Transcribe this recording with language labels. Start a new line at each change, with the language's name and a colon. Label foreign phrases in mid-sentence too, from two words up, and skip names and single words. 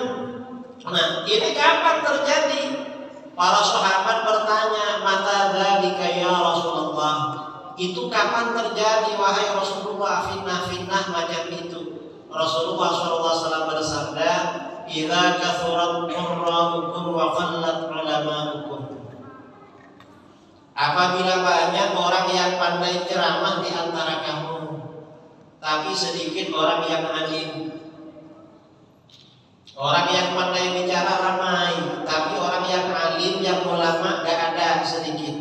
Indonesian: Nah, ini kapan terjadi? Para sahabat bertanya,
Arabic: متى ذلك يا رسول الله?
Indonesian: Itu kapan terjadi wahai Rasulullah, fitnah-fitnah macam itu? Rasulullah SAW bersabda,
Arabic: إذا كثرت قراؤكم وقلت علماؤكم.
Indonesian: Apabila banyak orang yang pandai ceramah di antara kamu, tapi sedikit orang yang alim. Orang yang pandai bicara ramai, tapi orang yang alim, yang ulama gak ada, sedikit.